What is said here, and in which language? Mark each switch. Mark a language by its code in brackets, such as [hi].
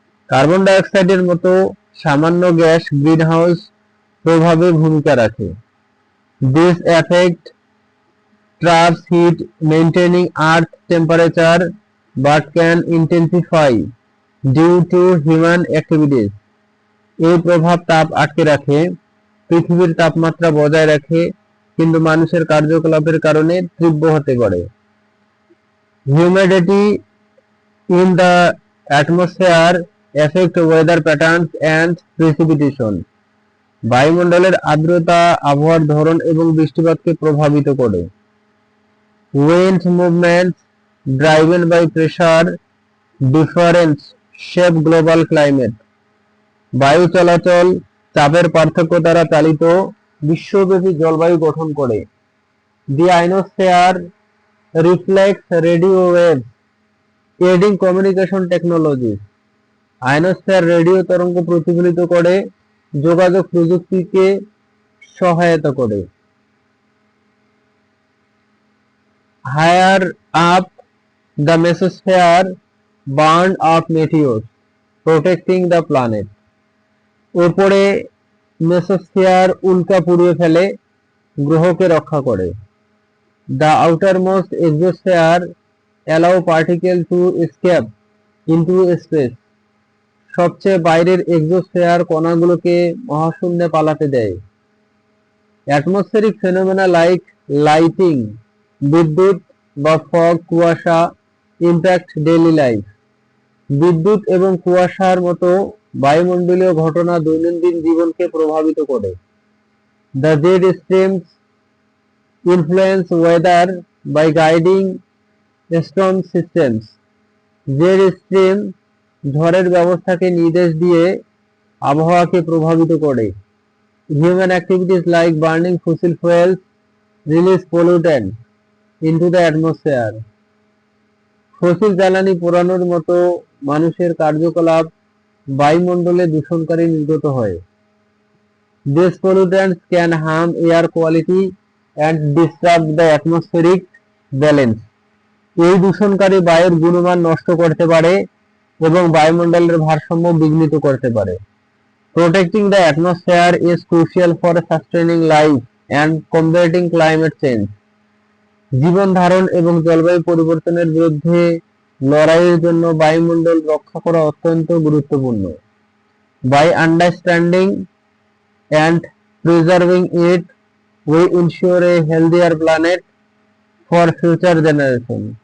[bn] Carbon ডাইঅক্সাইডের মতো সামান্য gas greenhouse প্রভাবে ভূমিকা রাখে। [en] This effect traps heat, maintaining earth temperature, but can intensify due to human activities. [bn] এই প্রভাব তাপ আটকে রাখে, পৃথিবীর তাপমাত্রা বজায় রাখে, কিন্তু মানুষের কার্যকলাপের কারণে তীব্র হতে পারে। [en] Humidity in the atmosphere affect weather patterns and precipitation. [bn] বায়ুমণ্ডলের আর্দ্রতা আবহাওয়ার ধরন এবং বৃষ্টিপাতকে প্রভাবিত করে। [en] Wind movements driven by pressure difference shape global climate. [bn] বায়ু চলাচল চাপের পার্থক্য দ্বারা চালিত বিশ্বব্যাপী জলবায়ু গঠন করে। [en] The ionosphere reflects radio waves, aiding communication technologies. [bn] Ionosphere radio তরঙ্গ প্রতিফলিত করে, যোগাযোগ প্রযুক্তিকে সহায়তা করে। [en] Higher up, the mesosphere burn up meteors, protecting the planet. [bn] উপরে মেসোস্ফিয়ার উল্কা পুড়িয়ে ফেলে, গ্রহকে রক্ষা করে। [en] The outermost exosphere allow particles to escape into space. [bn] সবচেয়ে বাইরের এক্সোস্ফিয়ার কণাগুলোকে মহাশূন্যে পালাতে দেয়। [en] Atmospheric phenomena like lighting, [bn] বিদ্যুৎ বা [en] fog, [bn] কুয়াশা [en] impact daily life. [bn] বিদ্যুৎ এবং কুয়াশার মতো বায়ুমণ্ডলীয় ঘটনা দৈনন্দিন জীবনকে প্রভাবিত করে। [en] The jet streams influence weather by guiding storm systems. [bn] Jet stream ঝড়ের ব্যবস্থাকে নির্দেশ দিয়ে আবহাওয়াকে প্রভাবিত করে। [en] Human activities like burning fossil fuels release pollutants into the atmosphere. [bn] Fossil জ্বালানি পোড়ানোর মতো মানুষের কার্যকলাপ বায়ুমণ্ডলে দূষণকারী নির্গত হয়। [en] These pollutants can harm air quality and disrupt the atmospheric balance. [bn] এই দূষণকারী বায়ুর গুণমান নষ্ট করতে পারে এবং বায়ুমণ্ডলের ভারসাম্য বিঘ্নিত করতে পারে। [en] Protecting the atmosphere is crucial for sustaining life and combating climate change. [bn] জীবন ধারণ এবং জলবায়ু পরিবর্তনের বিরুদ্ধে লড়াইয়ের জন্য বায়ুমণ্ডল রক্ষা করা অত্যন্ত গুরুত্বপূর্ণ। [en] By understanding and preserving it, we ensure a healthier planet for future generation.